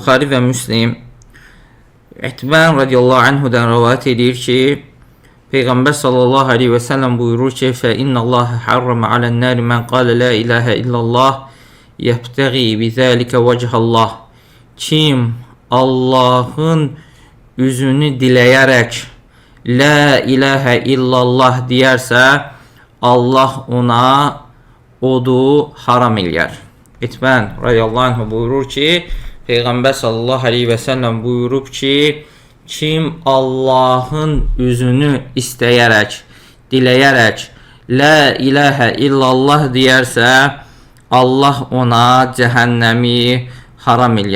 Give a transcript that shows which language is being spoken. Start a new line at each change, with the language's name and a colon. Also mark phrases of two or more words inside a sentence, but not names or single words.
Azerbaijani: Buxari və Müslim İtban
Arabic: رضي الله عنهdan
Azerbaijani: rivayet edir ki, Peyğəmbər
Arabic: صلى الله عليه وسلم
Azerbaijani: buyurur ki,
Arabic: فَإِنَّ اللّٰهَ حَرَّمَ عَلَى النَّارِ مَنْ قَالَ لَا إِلَهَ إِلَّا اللّٰهِ يَبْتَغِي بِذَٰلِكَ وَجْهَ اللّٰهِ.
Azerbaijani: Kim Allahın üzünü diləyərək
Arabic: لا إله إلا الله
Azerbaijani: deyərsə, Allah ona odu haram eləyər. İtban
Arabic: رضي الله عنه
Azerbaijani: buyurur ki, Peyğəmbər
Arabic: صلى الله عليه وسلم
Azerbaijani: buyurub ki, kim Allahın üzünü istəyərək, diləyərək
Arabic: لا إله إلا الله
Azerbaijani: deyərsə, Allah ona cəhənnəmi haram eləyər.